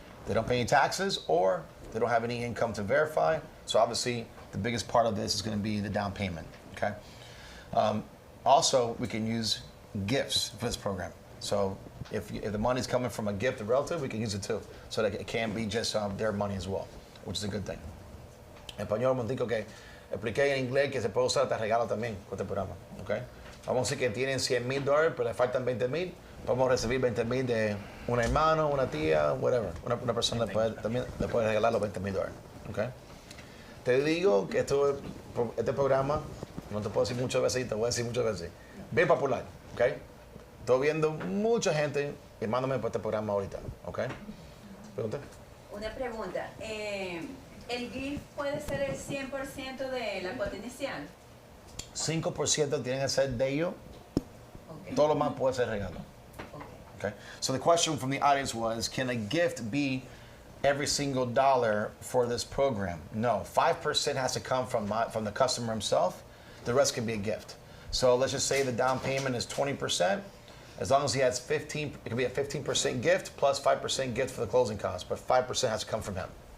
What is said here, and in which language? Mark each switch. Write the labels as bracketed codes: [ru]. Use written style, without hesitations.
[en] They don't pay any taxes or they don't have any income to verify. So obviously, the biggest part of this is going to be the down payment, okay? Also, we can use gifts for this program. So if the money's coming from a gift of relative, we can use it too. So that it can be just their money as well, which is a good thing. [es] En español, me digo que expliqué en inglés que se puede usar hasta regalo también con este programa, okay? Vamos a decir que tienen $100,000, pero le faltan $20,000. Podemos recibir $20,000 de un hermano, una tía, whatever. Una persona también le puede regalar los $20,000. ¿Okay? Te digo que este programa, no te puedo decir muchas veces y te voy a decir muchas veces, bien popular. ¿Okay? Estoy viendo mucha gente llamándome por este programa ahorita. ¿Okay? ¿Pregunta? Una pregunta. ¿El gift puede ser el 100% de la cuota inicial? 5% tienen que ser de ellos. Okay. Todo lo más puede ser regalo. Okay. Okay. [en] So the question from the audience was, can a gift be every single dollar for this program? No, 5% has to come from the customer himself. The rest can be a gift. So let's just say the down payment is 20%. As long as he has 15, it can be a 15% gift plus 5% gift for the closing costs, but 5% has to come from him.